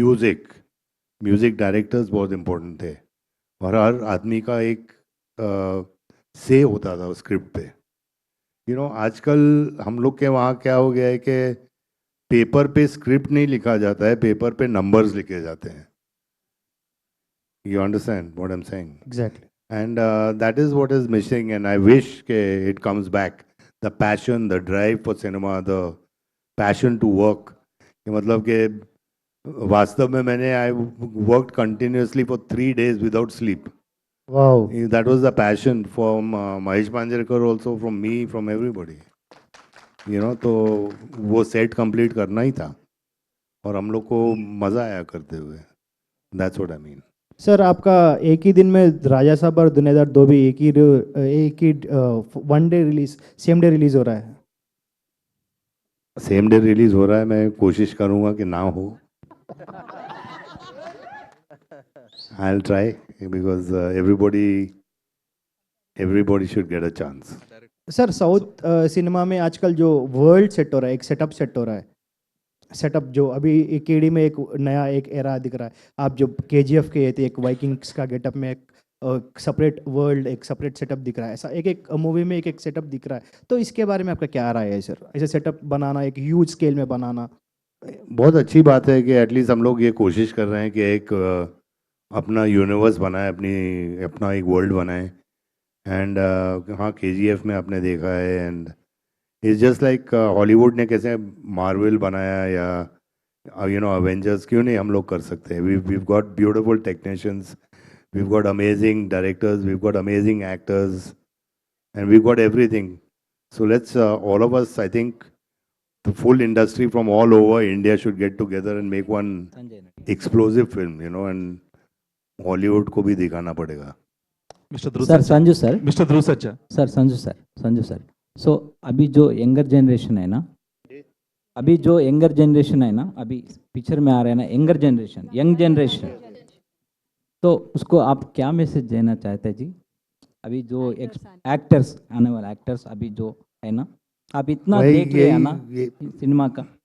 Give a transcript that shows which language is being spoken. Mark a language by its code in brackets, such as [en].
[hi] Music directors बहुत important थे, और हर आदमी का एक से होता था स्क्रिप्ट पे. आजकल हम लोग के वहाँ क्या हो गया है कि पेपर पे स्क्रिप्ट नहीं लिखा जाता है, पेपर पे नंबर्स लिखे जाते हैं. [en] You understand what I am saying? Exactly. And that is what is missing, and I wish it comes back. The passion, the drive for cinema, the passion to work. [hi] कि मतलब कि वास्तव में मैंने [en] I worked continuously for 3 days without sleep. Wow. That was the passion from Mahesh Manjrekar also, from me, from everybody. [hi] तो वो set complete करना ही था और हम लोग को मज़ा आया करते हुए. [en] That's what I mean. [hi] Sir आपका एक ही दिन में राजा साहब और दुनियादार 2 भी एक ही one day release same day release हो रहा है. सेम डे रिलीज हो रहा है. मैं कोशिश करूँगा कि ना हो. [en] I'll try because everybody should get a chance. [hi] Sir south cinema में आजकल जो वर्ल्ड सेट हो रहा है, एक सेटअप सेट हो रहा है. सेटअप जो अभी केडी में एक नया एक एरा दिख रहा है. आप जो केजीएफ के थे, एक वाइकिंग्स का गेटअप में एक सेपरेट वर्ल्ड, एक सेपरेट सेटअप दिख रहा है. ऐसा एक एक मूवी में एक एक सेटअप दिख रहा है. तो इसके बारे में आपका क्या राय है सर? ऐसे सेटअप बनाना, एक ह्यूज स्केल में बनाना. बहुत अच्छी बात है कि एटलीस्ट हम लोग ये कोशिश कर रहे हैं कि एक अपना यूनिवर्स बनाए, अपना एक वर्ल्ड बनाए. एंड हाँ, केजीएफ में आपने देखा है. [en] and it's just like [hi] Hollywood ने कैसे मार्वल बनाया या अवेंजर्स, क्यों नहीं हम लोग कर सकते हैं. [en] we've got beautiful technicians, we've got amazing directors, we've got amazing actors, and we've got everything. So let's all of us, I think the full industry from all over India should get together and make one explosive film, and Hollywood [hi] को भी दिखाना पड़ेगा. [en] Mr. Dhruv [hi] sir [en] Sajja. [hi] Sanju sir, [en] Mr. Dhruv Sajja. [hi] Sir Sanju sir. सो अभी जो younger generation है ना, अभी picture में आ रहा है ना, यंग जनरेशन, तो उसको आप क्या मैसेज देना चाहते हैं जी? अभी जो एक्टर्स, आने वाले एक्टर्स अभी जो है ना, आप इतना देख रहे हैं ना सिनेमा का.